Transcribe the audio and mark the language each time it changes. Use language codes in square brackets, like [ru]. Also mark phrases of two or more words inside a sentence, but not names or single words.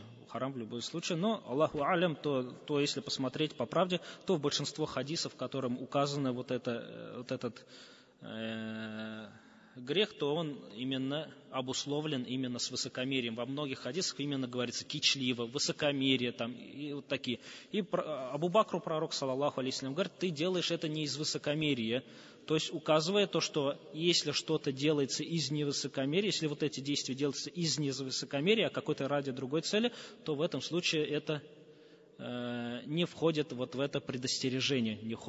[ru] Но [ar] الله أعلم, [ru] то если посмотреть по правде, то в большинство хадисов, в котором указано вот этот грех, то он именно обусловлен именно с высокомерием. Во многих хадисах именно говорится кичливо, высокомерие там, и вот такие. И Абу Бакру пророк, [ar] صلى الله عليه وسلم, [ru] говорит, ты делаешь это не из высокомерия. То есть указывая то, что если что-то делается из невысокомерия, если вот эти действия делаются из невысокомерия, а какой-то ради другой цели, то в этом случае это не входит вот в это предостережение.